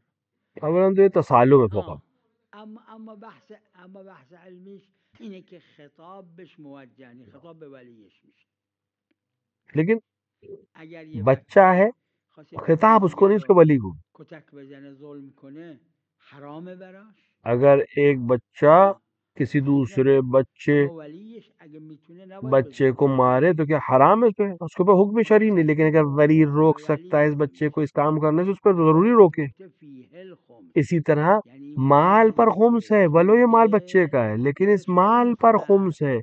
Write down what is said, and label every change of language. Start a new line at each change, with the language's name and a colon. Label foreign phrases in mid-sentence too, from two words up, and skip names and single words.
Urdu: اولا تو یہ تسالم فقہ,
Persian: اما بحث علمیش اینه که خطاب بهش موجه نی، خطاب به ولیش میشه.
Urdu: لیکن
Persian: اگر یه
Urdu: بچہ ہے خطاب اس کو نہیں, اس کے ولی کو.
Persian: کتک بزنه ظلم کنه حرامه براش.
Urdu: اگر ایک بچہ کسی دوسرے بچے کو مارے تو کیا حرام ہے اس کے اوپر حکم شرعی نہیں, لیکن اگر ولی روک سکتا ہے اس بچے کو اس کام کرنے سے, اس پر ضروری روکے. اسی طرح مال پر خمس ہے, ولو یہ مال بچے کا ہے, لیکن اس مال پر خمس ہے.